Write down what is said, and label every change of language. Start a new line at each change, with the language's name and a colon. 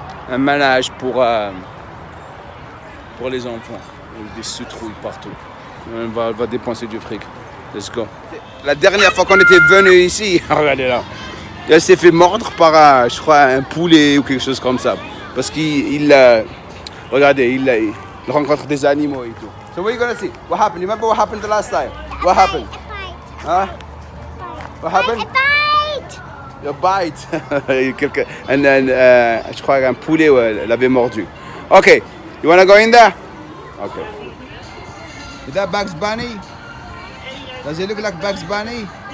French: Un manage pour les enfants. Des citrouilles partout. On va dépenser du fric.
English: Let's go.
French: La dernière fois qu'on était venu ici, regardez là. Elle s'est fait mordre par, je crois, un poulet ou quelque chose comme ça. Parce qu'il regardez, il rencontre des animaux et tout.
English: So what are you gonna see? What happened? You remember what happened the last time? What happened? Huh? What happened? A bite. And then,
French: je crois qu'un poulet l'avait mordu.
English: Okay, you wanna go in there? Okay. Is that Bugs Bunny? Does it look like Bugs Bunny?